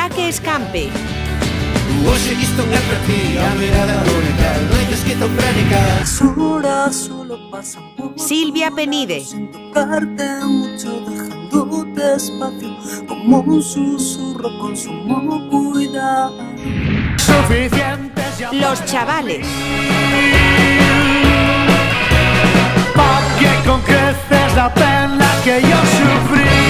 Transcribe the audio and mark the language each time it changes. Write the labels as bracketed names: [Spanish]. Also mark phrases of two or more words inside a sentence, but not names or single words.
[Galician] Escampe. Hoxe isto é para ti, a mirada única, noite esquizofrénica. [Spanish] Horas solo pasan por Silvia Penide. sin tocarte mucho, dejándote espacio como un susurro con sumo cuidado. Suficientes ya. Los Chavales. Porque con creces la pena que yo sufrí.